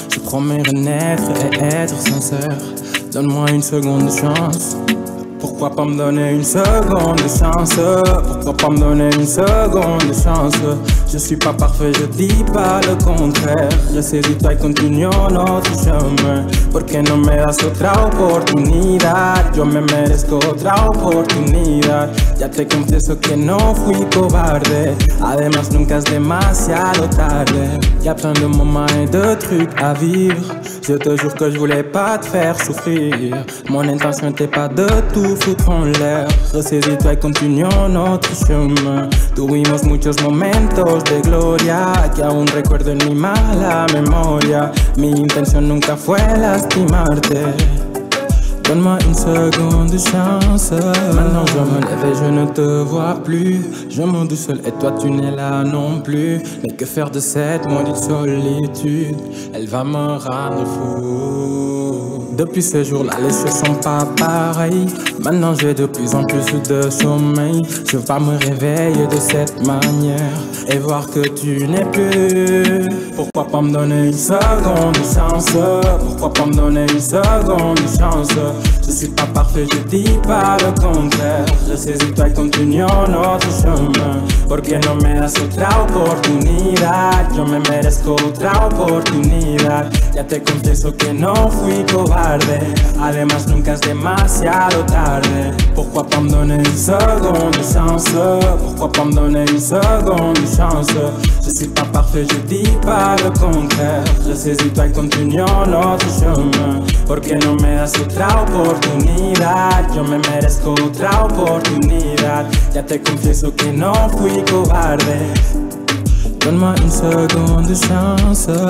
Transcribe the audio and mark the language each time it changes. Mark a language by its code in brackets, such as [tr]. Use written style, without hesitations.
[fr] Je promets renaître et être sincère. Donne-moi une seconde de chance. Pourquoi pas me donner une seconde de chance? Pourquoi pas me donner une seconde de chance? Je suis pas parfait, je dis pas le contraire. Ressaisis-toi y continuons notre chemin. [es] Porque no me das otra oportunidad? Yo me merezco otra oportunidad. Ya te confieso que no fui cobarde. Además nunca es demasiado tarde. [fr] Y'a plein de moments et de trucs à vivre. Je te jure que je voulais pas te faire souffrir. Mon intention n'était pas de tout foutre en l'air. Ressaisis-toi y continuons notre chemin. [es] Tuvimos muchos momentos de gloria que aún recuerdo en mi mala memoria. Mi intención nunca fue lastimarte. [fr] Donne-moi une seconde chance. Maintenant je me lève et je ne te vois plus. Je m'en doute seul et toi tu n'es là non plus. Mais que faire de cette maudite solitude? Elle va me rendre fou. Depuis ce jour-là, les choses sont pas pareilles. Maintenant j'ai de plus en plus de sommeil. Je vais pas me réveiller de cette manière et voir que tu n'es plus. Pourquoi pas me donner une seconde de chance? Pourquoi pas me donner une seconde de chance? Je suis pas parfait, je dis pas le contraire. Je saisis toi y continuons notre chemin. [es] Porque no me das otra oportunidad. Yo me merezco otra oportunidad. Ya te confieso que no fui cobarde. Además nunca es demasiado tarde. [fr] Pourquoi pas me donner une seconde de chance? Pourquoi pas me donner une seconde de chance? Je suis pas parfait, je dis pas le contraire. Je saisis toi y continuons notre chemin. [es] Porque no me das otra oportunidad. Yo me merezco otra oportunidad. Ya te confieso que no fui cobarde. [fr] Donne-moi une seconde de chance.